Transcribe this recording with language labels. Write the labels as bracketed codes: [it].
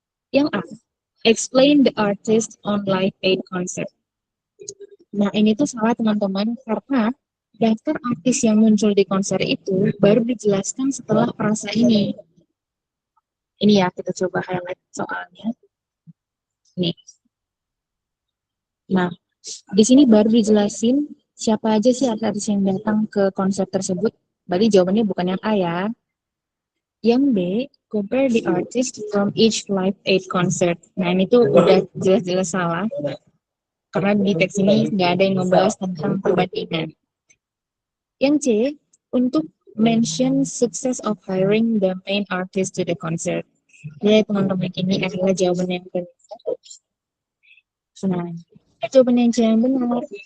[id] Yang A, [en] explain the artist on live aid concert. [id] Nah, ini tuh salah teman-teman karena daftar artis yang muncul di konser itu baru dijelaskan setelah frasa ini. Ini ya, kita coba highlight soalnya. Nih. Nah, di sini baru dijelasin siapa aja sih artis yang datang ke konser tersebut. Berarti jawabannya bukan yang A ya. Yang B, [en] compare the artist from each live aid concert. [id] Nah, ini tuh udah jelas-jelas salah. Karena di teks ini nggak ada yang membahas tentang perbandingan. Yang C, untuk [en] mention success of hiring the main artist to the concert. [id] Ya, teman-teman, ini adalah jawaban yang benar. Nah, jawaban yang C yang benar.